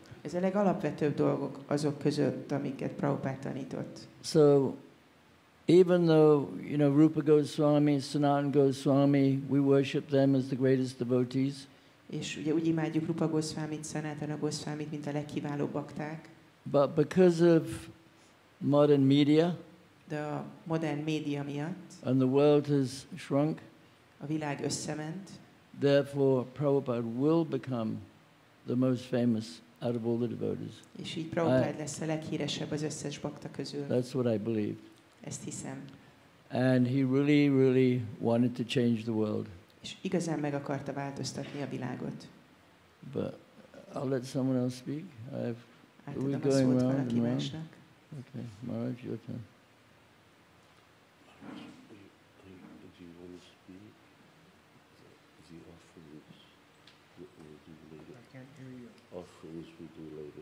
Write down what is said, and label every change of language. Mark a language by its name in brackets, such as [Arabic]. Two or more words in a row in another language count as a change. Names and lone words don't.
[Hungarian] Ez a legalapvetőbb dolgok azok között, amiket Prabhupád tanított. [English] So, even though, you know, Rupa Goswami, Sanatana Goswami, we worship them as the greatest devotees. [Hungarian] És ugye úgy imádjuk Rupa Goswamit, Sanatana Goswamit, mint a legkiválóbb bakták. [English] But because of modern media, [Hungarian] de a modern média miatt [English] and the world has shrunk, [Hungarian] a világ összement, [English] therefore Prabhupada will become the most famous out of all the devotees. [Hungarian] És így Prabhupád lesz a leghíresebb az összes bakta közül. [English] That's what I believe. [Hungarian] Ezt hiszem. [English] And he really wanted to change the world. [Hungarian] És igazán meg akarta változtatni a világot. [English] But I'll let someone else speak. [Hungarian] Átadom a szót valaki másnak. [English] Okay, Maharaj, your turn. Do you want to speak? The offerings we'll do later. I can't hear you. Offerings we do later.